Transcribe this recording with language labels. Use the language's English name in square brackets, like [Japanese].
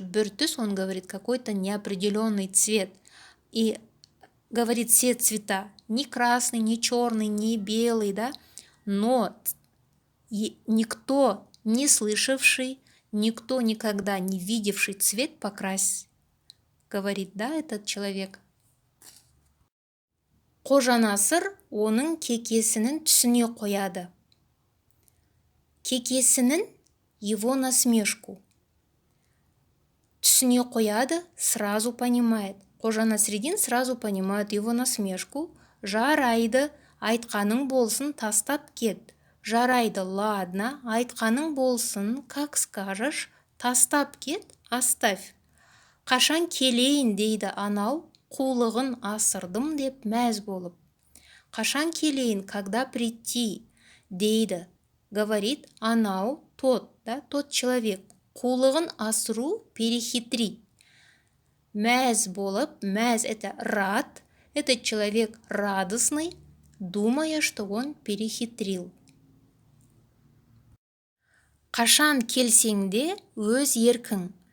[Kazakh] Бір түс, [Russian] он говорит, какой-то неопределенный цвет. И говорит все цвета, не красный, не черный, не белый, да? Но никто не слышавший, никто никогда не видевший цвет покрась, говорит, да, этот человек. [Kazakh] Қожанасыр оның кекесінің түсіне қояды. Кекесінің [Russian] его насмешку. [Kazakh] Түсіне қояды, [Russian] сразу понимает. Қожа Насреддин сразу понимает его насмешку. [Kazakh] Жарайды, айтқаның болсын, тастап кет. Жарайды, [Russian] ладно, [Kazakh] айтқаның болсын, [Russian] как скажешь, [Kazakh] тастап кет, [Russian] оставь. [Kazakh] Қашан келейін дейді анау, қулығын асырдым деп мәз болып. Қашан келейін, [Russian] когда прийти, [Kazakh] дейді, [Russian] говорит [Kazakh] анау, [Russian] тот, да, тот человек. [Kazakh] Қулығын асыру, [Russian] перехитрить. [Kazakh] Мәз болып, мәз [Russian] это рад, этот человек радостный, думая, что он перехитрил. [Kazakh] Қашан келсең де өз еркің.